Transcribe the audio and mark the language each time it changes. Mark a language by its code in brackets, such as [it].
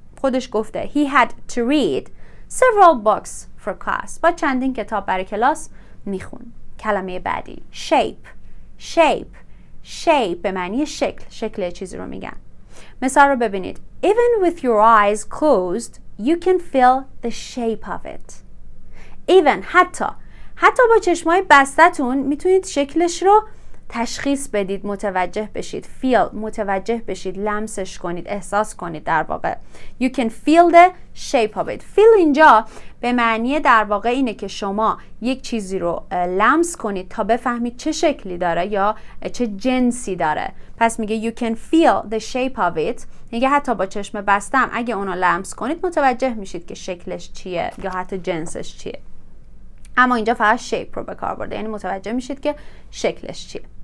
[fa] خودش گفته [en] he had to read several books for class. [fa] با چندین کتاب برای کلاس میخون. کلمه بعدی shape به معنی شکل چیزی رو میگن. مثال رو ببینید. [en] Even with your eyes closed you can feel the shape of it. [fa] Even حتی با چشمای بستتون میتونید شکلش رو تشخیص بدید، متوجه بشید. feel متوجه بشید، لمسش کنید، احساس کنید. در واقع [en] you can feel the shape of it. [fa] feel اینجا به معنی در واقع اینه که شما یک چیزی رو لمس کنید تا بفهمید چه شکلی داره یا چه جنسی داره. پس میگه [en] you can feel the shape of it. [fa] میگه حتی با چشم بستم اگه اونو لمس کنید متوجه میشید که شکلش چیه یا حتی جنسش چیه. اما اینجا فقط shape رو به کار برده، یعنی متوجه میشید که شکلش چیه.